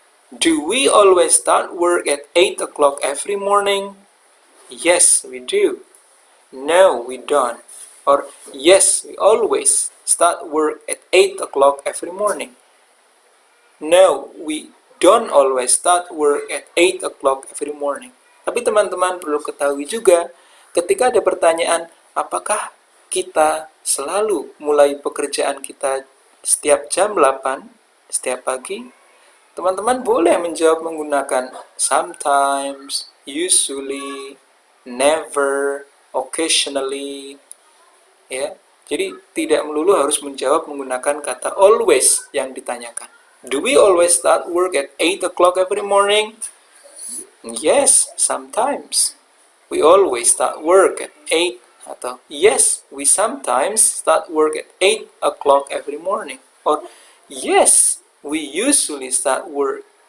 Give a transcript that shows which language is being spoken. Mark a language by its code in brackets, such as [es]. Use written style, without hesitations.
[en] Do we always start work at 8 o'clock every morning? Yes, we do. No, we don't. Or yes, we always start work at 8 o'clock every morning. No, we don't always start work at 8 o'clock every morning. [id] Tapi teman-teman perlu ketahui juga, ketika ada pertanyaan, apakah kita selalu mulai pekerjaan kita setiap jam 8, setiap pagi? Teman-teman boleh menjawab menggunakan sometimes, usually, never, occasionally. Ya, jadi tidak melulu harus menjawab menggunakan kata always yang ditanyakan. [en] Do we always start work at 8 o'clock every morning? Yes, sometimes. We always start work at 8, atau yes, we sometimes start work at 8 o'clock every morning. Or yes, we usually start work.